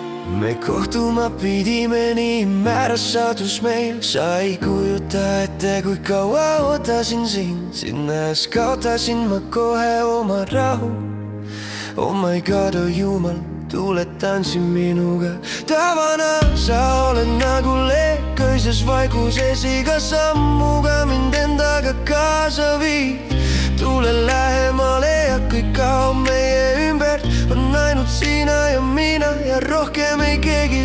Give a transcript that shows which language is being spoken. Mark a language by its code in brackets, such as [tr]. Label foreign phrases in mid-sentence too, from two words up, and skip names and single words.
[et] me kohtuma pidime, nii määras saatus meil. Sa ei kujuta ette, kui kaua ootasin sind. Sind nähes kaotasin ma kohe oma rahu. [en] Oh my god, [et] oh jumal, tule tantsi minuga. Tavana sa oled nagu leek öises vaiguses, iga sammuga mind endaga kaasa viid. Tule lähemale ja kõik kaob meie ümbert. On ainult sina ja mina ja rohkem ei keegi.